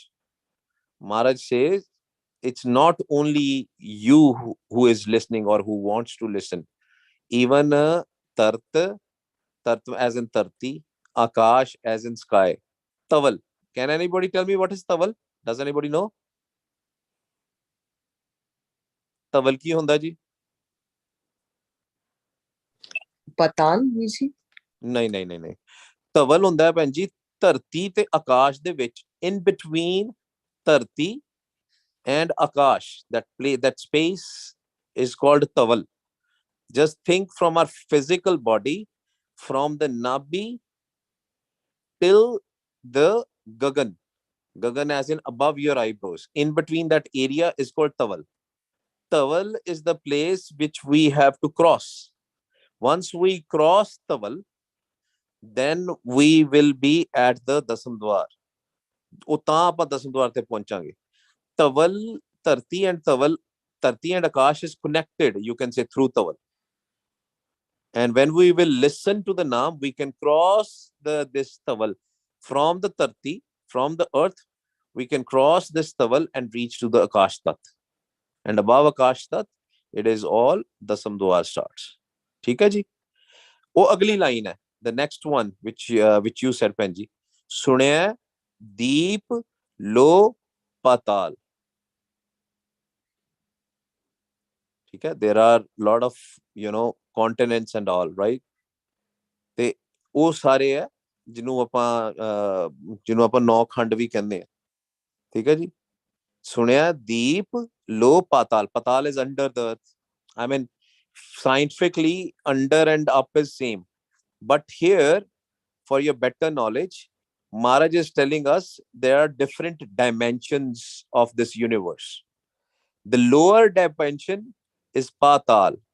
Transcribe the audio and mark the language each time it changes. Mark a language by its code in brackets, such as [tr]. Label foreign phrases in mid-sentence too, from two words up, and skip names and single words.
[en] Maharaj says it's not only you who is listening or who wants to listen. Even Tart, Tart as in Tarti, Akash as in sky. Taval. Can anybody tell me what is Taval? Does anybody know? [pa] ਤਵਲ ਕੀ ਹੁੰਦਾ ਜੀ? ਪਤਾਨ ਜੀ ਨਹੀਂ ਤਵਲ ਹੁੰਦਾ ਹੈ ਭੈਣ ਜੀ ਧਰਤੀ ਤੇ ਆਕਾਸ਼ ਦੇ ਵਿੱਚ [en] in between ਧਰਤੀ and ਆਕਾਸ਼ that space is called tawal. Just think from our physical body, from the nabi till the gagan. Gagan as in above your eyebrows. In between that area is called tawal. Tawal is the place which we have to cross. Once we cross tawal, then we will be at the ਦਸਮ ਦਵਾਰ. [pa] ਉਹ ਤਾਂ ਆਪਾਂ ਦਸਮ ਦਵਾਰ ਤੇ ਪਹੁੰਚਾਂਗੇ. ਤਵਲ ਧਰਤੀ and ਤਵਲ, ਧਰਤੀ and ਆਕਾਸ਼ [en] is connected, you can say, through tawal. And when we will listen to the naam, we can cross this tawal from the dharti, from the earth. We can cross this tawal and reach to the Akash Tat. And above Akash Tat, it is all Dasam Dwar starts. [hi] ठीक है जी? वो अगली लाइन है. [en] The next one, which you said, Penji. [pa] ਸੁਣੇ ਦੀਪ ਲੋ ਪਾਤਾਲ. [hi] ठीक है? [en] There are lot of, continents and all, right? [pa] ਤੇ ਉਹ ਸਾਰੇ ਹੈ ਜਿਹਨੂੰ ਆਪਾਂ ਨੌ ਖੰਡ ਵੀ ਕਹਿੰਦੇ ਆ. ਠੀਕ ਹੈ ਜੀ? ਸੁਣਿਆ ਦੀਪ ਲੋ ਪਾਤਾਲ. [en] Patal is under the earth. I mean, scientifically, under and up is same. But here, for your better knowledge, Maharaj is telling us there are different dimensions of this universe. The lower dimension is Patal.